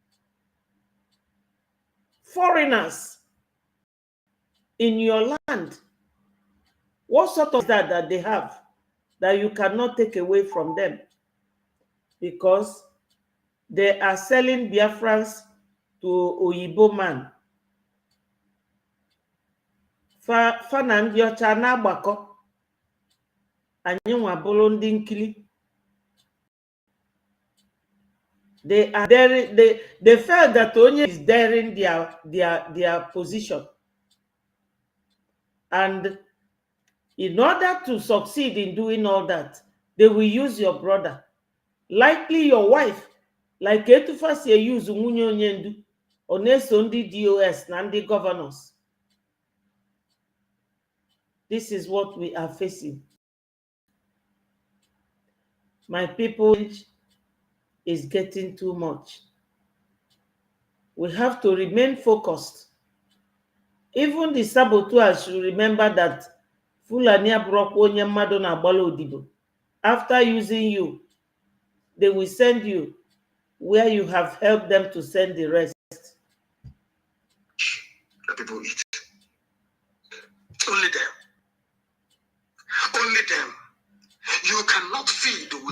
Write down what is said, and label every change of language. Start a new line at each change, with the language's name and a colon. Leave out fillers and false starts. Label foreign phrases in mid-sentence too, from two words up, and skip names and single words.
English: Foreigners in your land. What sort of that they have that you cannot take away from them? Because they are selling Biafrans to Oyibo man.
Igbo: Fa na ndị ọcha na-agbakọ, anyị nwa bụrụ ndị nkiri.
English: They are daring. They felt that Onye is daring their position, and in order to succeed in doing all that, they will use your brother, likely your wife, like Etufa
Igbo: si use nwunye onye ndu, ọ na-eso ndị DOS na ndị governors.
English: This is what we are facing. My people is getting too much. We have to remain focused. Even the saboteurs should remember that Fulani
Igbo: abụrụkwa onye mmadụ na-agbala odibo.
English: After using you, they will send you where you have helped them to send the rest. The people eat. Only them. Only them. You cannot feed without